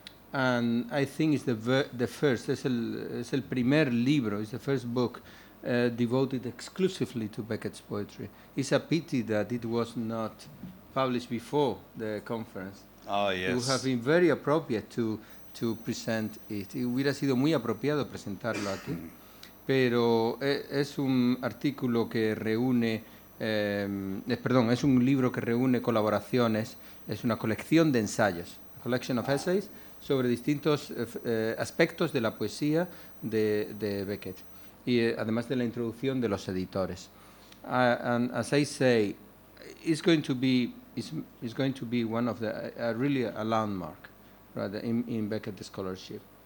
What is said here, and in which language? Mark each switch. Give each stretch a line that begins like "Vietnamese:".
English: And I think it's the first,
Spanish: es el primer libro,
English: it's the first book devoted exclusively to Beckett's poetry. It's a pity that it was not published before the conference. Oh, yes. It would have been very appropriate to present it.
Spanish: It hubiera sido muy apropiado presentarlo aquí. Pero es un artículo que reúne, perdón, es un libro que reúne colaboraciones, es una colección de ensayos,
English: a collection of essays,
Spanish: sobre distintos aspectos de la poesía de Beckett, y además de la introducción de los editores.
English: And as I say, it's going to be one of the, really a landmark, right, in Beckett scholarship.